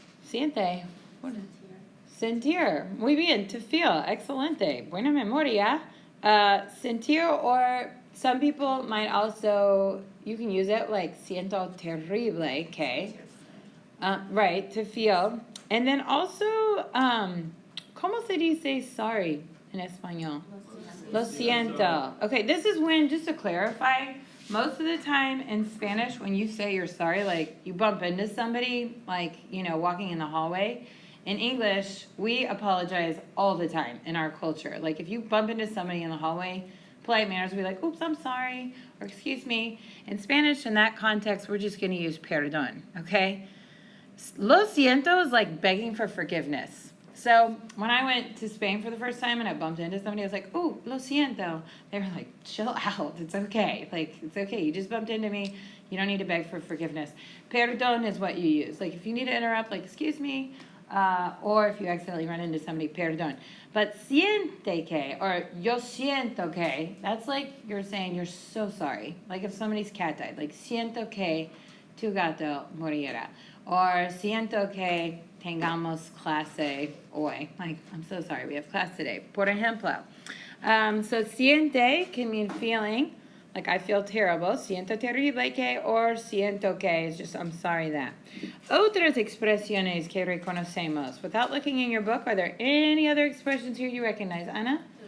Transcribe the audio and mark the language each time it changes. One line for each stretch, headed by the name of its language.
Spanish: Siente. Sentir. Muy bien.
English: To feel.
Spanish: Excelente. Buena memoria.
English: Sentir, or some people might also, you can use it like
Spanish: siento terrible,
English: okay? Right, to feel. And then also,
Spanish: ¿cómo se dice
English: sorry in español?
Spanish: Lo siento.
English: Okay, this is when, just to clarify, most of the time in Spanish, when you say you're sorry, like you bump into somebody, like, you know, walking in the hallway. In English, we apologize all the time in our culture. Like if you bump into somebody in the hallway, polite manners will be like, oops, I'm sorry, or excuse me. In Spanish, in that context, we're just going to use perdón, okay? Lo siento is like begging for forgiveness. So when I went to Spain for the first time and I bumped into somebody, I was like, oh, lo siento. They were like, chill out. It's okay. Like, it's okay. You just bumped into me. You don't need to beg for forgiveness. Perdón is what you use. Like, if you need to interrupt, like, excuse me, or if you accidentally run into somebody, perdón. But siente que, or
Spanish: yo siento que,
English: that's like you're saying you're so sorry. Like if somebody's cat died, like
Spanish: siento que tu gato morirá. Or siento que tengamos clase hoy.
English: Like, I'm so sorry, we have class today.
Spanish: Por ejemplo,
English: so siente can mean feeling, like I feel terrible.
Spanish: Siento terrible que,
English: or siento que is just I'm sorry that.
Spanish: Otras expresiones que reconocemos.
English: Without looking in your book, are there any other expressions here you recognize, Ana?